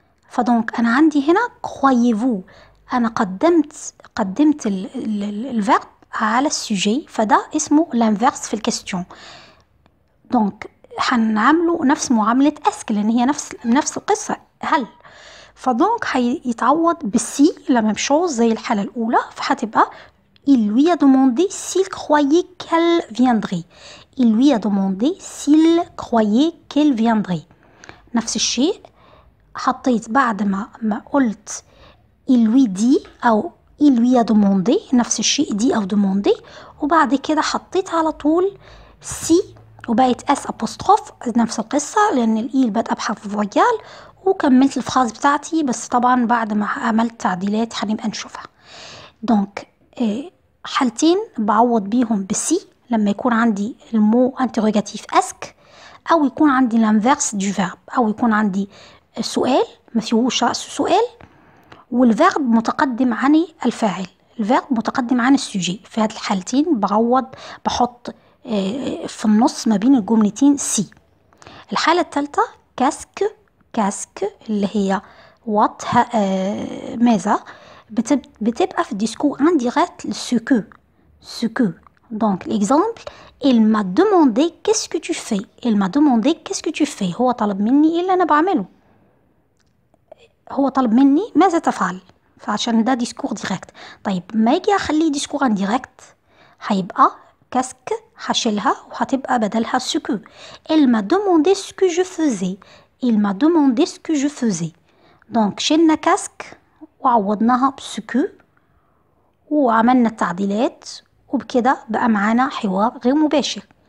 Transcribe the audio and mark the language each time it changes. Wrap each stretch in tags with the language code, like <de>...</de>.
<ar>فدونك انا عندي هنا</ar> <fr>croyez-vous.</fr> <ar>انا قدمت الفيرب على السوجي، فده اسمه الانفرس في الكاستيون. دونك هنعمله نفس معاملة اسك لان هي نفس القصة هل. فدونك هيتعوض بالسي لما مشوز زي الحالة الاولى، فهتبقى</ar> <fr>il lui a demandé s'il croyait qu'elle viendrait. il lui a demandé s'il croyait qu'elle viendrait.</fr> <ar>نفس الشيء حطيت بعد ما قلت</ar> <fr>il lui dit</fr> <ar>أو</ar> <fr>il lui a demandé،</fr> <ar>نفس الشيء دي أو demandé، وبعد كده حطيت على طول سي وبقت اس ابوستروف نفس القصة لأن الإي بادئة بحرف فويال، وكملت الفراز بتاعتي. بس طبعا بعد ما عملت تعديلات هنبقى نشوفها. دونك حالتين بعوض بيهم بسي لما يكون عندي المو انتروجاتيف اسك، او يكون عندي الانفيرس دو فيرب، او يكون عندي سؤال ما فيهوش رأس سؤال والفيرب متقدم عن الفاعل، الفيرب متقدم عن السوجي. في هذه الحالتين بحط في النص ما بين الجملتين سي. الحالة الثالثة كاسك اللي هي وات ماذا، بتبقى في الديسكور انديريكت</ar> <fr>ce que. Donc l'exemple: il m'a demandé qu'est-ce que tu fais. il m'a demandé qu'est-ce que tu fais.</fr> <ar>هو طلب مني ايه اللي انا بعمله. هو طلب مني ماذا تفعل، فعشان ده ديسكور ديريكت. طيب ما يجي اخليه ديسكور انديريكت هيبقى كاسك هشيلها وهتبقى بدلها</ar> <fr>ce que. il m'a demandé ce que je faisais. il m'a demandé ce que je faisais. donc</fr> <ar>شلنا كاسك وعوضناها بسكو وعملنا التعديلات، وبكده بقى معانا حوار غير مباشر.</ar>